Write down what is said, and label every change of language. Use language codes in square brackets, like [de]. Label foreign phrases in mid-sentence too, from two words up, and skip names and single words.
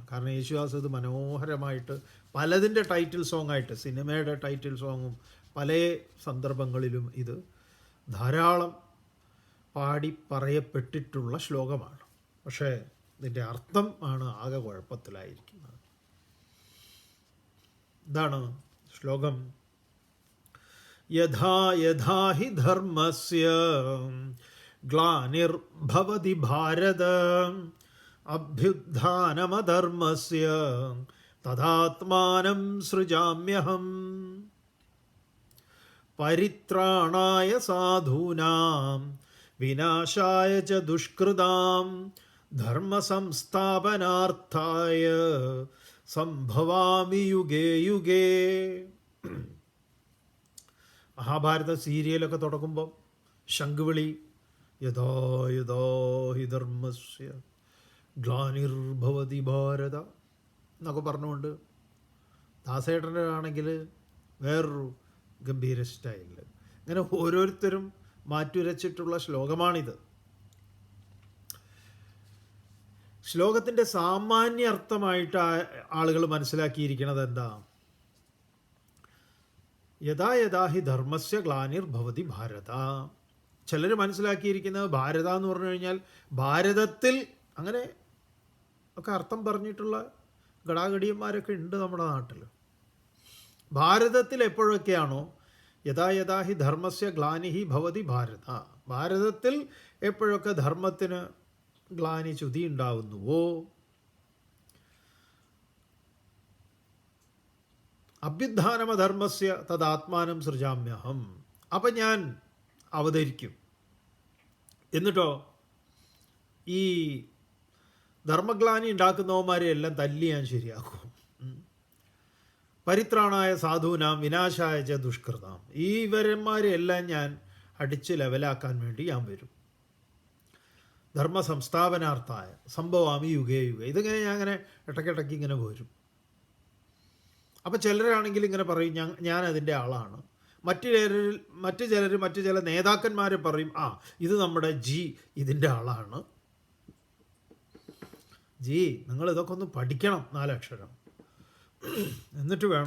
[ml] കാരണം യേശുദാസ് ഇത് മനോഹരമായിട്ട് പലതിൻ്റെ [en] title song [ml] ആയിട്ട്, സിനിമയുടെ [en] title song [ml] പല സന്ദർഭങ്ങളിലും ഇത് ധാരാളം പാടി പറയപ്പെട്ടിട്ടുള്ള ശ്ലോകമാണ്. പക്ഷേ ഇതിൻ്റെ അർത്ഥം ആണ് ആകെ കുഴപ്പത്തിലായിരിക്കുന്നത്. ഇതാണ് ശ്ലോകം. [sa] യഥാ യഥാ ഹി ധർമ്മസ്യ ഗ്ലാനിർഭവതി ഭാരത അഭ്യുത്ഥാനമധർമ്മസ്യ തഥാത്മാനം സൃജാമ്യഹം പരിത്രാണായ സാധൂനാം വിനാശായ ച ദുഷ്കൃതാം ധർമ്മസംസ്ഥാപനാർത്ഥായ സംഭവാമി യുഗേ യുഗേ. [ml] മഹാഭാരത സീരിയലൊക്കെ തുടങ്ങുമ്പം ശംഖുവിളി [sa] യഥാ യഥാ ഹി ധർമ്മസ്യ ഗ്ലാനിർഭവതി ഭാരത [ml] എന്നൊക്കെ പറഞ്ഞുകൊണ്ട്, ദാസേട്ടൻ്റെ ആണെങ്കിൽ വേറൊരു ഗംഭീര സ്റ്റൈലിൽ, ഇങ്ങനെ ഓരോരുത്തരും മാറ്റുരച്ചിട്ടുള്ള ശ്ലോകമാണിത്. ശ്ലോകത്തിൻ്റെ സാമാന്യ അർത്ഥമായിട്ട് ആളുകൾ മനസ്സിലാക്കിയിരിക്കുന്നത് എന്താ? [sa] യഥാ യഥാ ഹി ധർമ്മസ്യ ഗ്ലാനിർഭവതി ഭാരത. [ml] ചിലർ മനസ്സിലാക്കിയിരിക്കുന്നത് ഭാരത എന്ന് പറഞ്ഞു കഴിഞ്ഞാൽ ഭാരതത്തിൽ, അങ്ങനെ ഒക്കെ അർത്ഥം പറഞ്ഞിട്ടുള്ള ഗടാഗടിയന്മാരൊക്കെ ഉണ്ട് നമ്മുടെ നാട്ടിൽ. ഭാരതത്തിൽ എപ്പോഴൊക്കെയാണോ [sa] യഥാ യഥാ ഹി ധർമ്മസ്യ ഗ്ലാനിഹി ഭവതി ഭാരത, [ml] ഭാരതത്തിൽ എപ്പോഴൊക്കെ ധർമ്മത്തിന് ഗ്ലാനി ചുതി ഉണ്ടാവുന്നുവോ, [sa] അഭ്യുത്ഥാനമധർമ്മസ്യ തദാത്മാനം സൃജാമ്യഹം, [ml] അപ്പം ഞാൻ അവതരിക്കും. എന്നിട്ടോ ഈ ധർമ്മഗ്ലാനി ഉണ്ടാക്കുന്നവന്മാരെ എല്ലാം തല്ലി ഞാൻ ശരിയാക്കും. [sa] പരിത്രാണായ സാധൂനാം വിനാശായ ച ദുഷ്കൃതാം, [ml] ഈ ഇവരന്മാരെ എല്ലാം ഞാൻ അടിച്ച് ലെവലാക്കാൻ വേണ്ടി ഞാൻ വരും. [sa] ധർമ്മ സംസ്ഥാപനാർത്ഥായ സംഭവാമി യുഗേ യുഗേ. [ml] ഇതിങ്ങനെ ഞാൻ അങ്ങനെ ഇടയ്ക്കിടയ്ക്ക് ഇങ്ങനെ വരും. അപ്പോൾ ചിലരാണെങ്കിൽ ഇങ്ങനെ പറയും ഞാൻ അതിൻ്റെ ആളാണ്. മറ്റു ചില നേതാക്കന്മാരെ പറയും ഇത് നമ്മുടെ ഇതിൻ്റെ ആളാണ്. നിങ്ങൾ ഇതൊക്കെ ഒന്ന് പഠിക്കണം, 4 അക്ഷരം, എന്നിട്ട് വേണം.